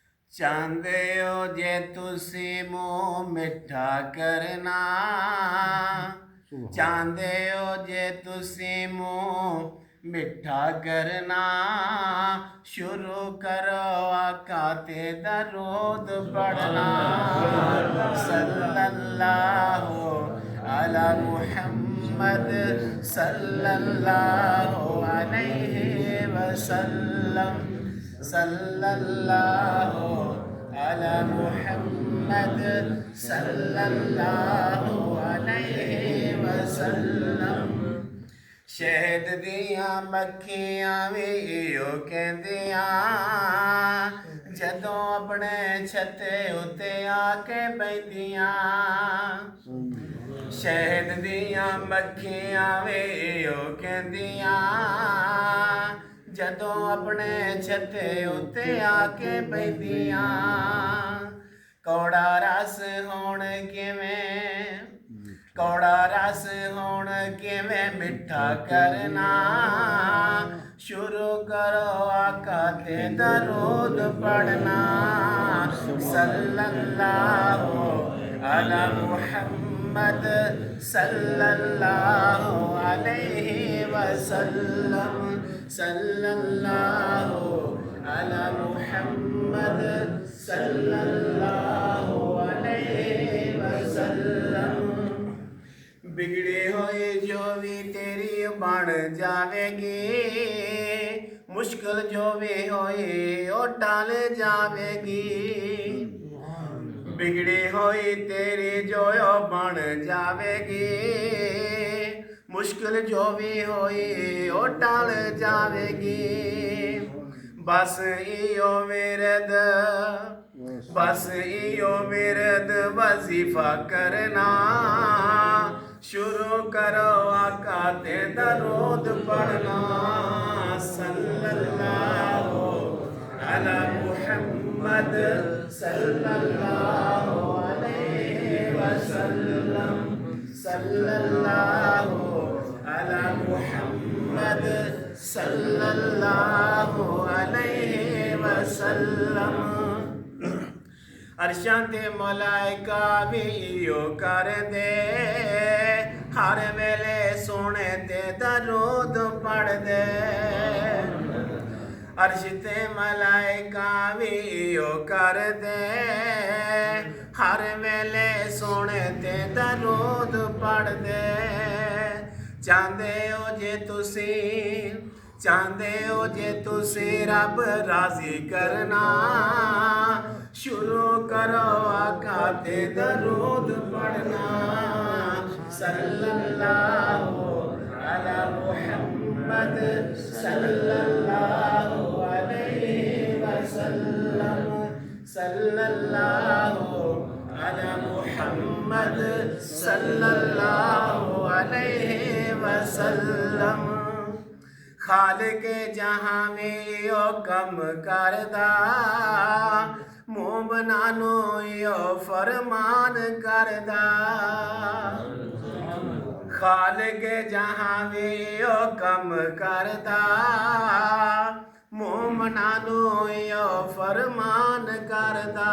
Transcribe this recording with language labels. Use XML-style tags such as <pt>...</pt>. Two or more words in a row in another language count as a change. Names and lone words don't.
<pa>چاہندے ہو جے تسی منہ مٹھا کرنا، چاہندے ہو جے تسی منہ مٹھا کرنا، شروع کرو آقا تے درود پڑھنا.</pa> <ar>صلى الله على محمد صلى الله عليه وسلم، صلى الله على محمد صلى الله عليه وسلم.</ar> <pa>شہد دیاں مکھیاں بھی ایہو کہندیاں، جدوں اپنے چھتے اتے آ کے بیٹھیاں. شہد دیاں مکھیاں بھی ایہو کہندیاں، جدوں اپنے چھتے اتے آ کے بیٹھیاں. کوڑا رس ہوݨ کویں، کوڑا رس ہوݨ کویں مٹھا کرنا، شروع کرو آقا تے درود پڑھنا.</pa> <ar>صلى الله على محمد صلى الله عليه وسلم، صلى الله على محمد صلى الله عليه وسلم.</ar> <pa>بگڑی ہوئی جو بھی تیری بن جاویگی، مشکل جو بھی ہوئی وہ ٹال جاویگی. بگڑی ہوئی تیری جو بن جاویگی، مشکل جو بھی ہوئی وہ ٹال جاویگی. بس ایہو ورد، بس ایہو ورد وظیفہ کرنا، شروع کرو آقا تے درود پڑھنا.</pa> <ar>صلى الله على محمد صلى الله عليه وسلم، صلى الله على محمد صلى الله عليه وسلم.</ar> <pa>عرشاں تے ملائکہ بھی ایہو کر دے، ہر ویلے سوہݨے تے درود پڑھ دے. عرش تے ملائکہ بھی ایہو کر دے، ہر ویلے سوہݨے تے درود پڑھ دے. چاہندے ہو جے تسی، چاہندے ہو جے تسی رب راضی کرنا، شروع کرو آقا تے درود پڑھنا.</pa> <ar>صلى الله على محمد صلى الله عليه وسلم، صلى الله على محمد صلى الله عليه وسلم.</ar> <pa>خالق جہاں میں یو کم کردا، مومنانو یو فرمان کردا. خالق جہاں میں یو کم کردا، مومنانو یو فرمان کردا.</pa>